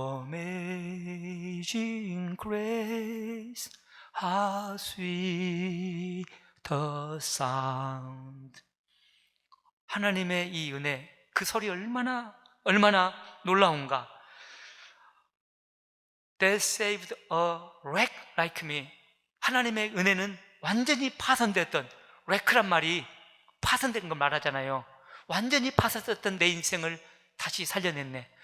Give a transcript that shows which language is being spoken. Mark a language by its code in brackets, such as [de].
[en] Amazing Grace, how sweet the sound. [ko] 하나님의 이 은혜, 그 소리 얼마나 놀라운가. [en] That saved a wreck like me. [ko] 하나님의 은혜는 완전히 파손됐던, wreck란 말이 파손된 걸 말하잖아요. 완전히 파손됐던 내 인생을 다시 살려냈네.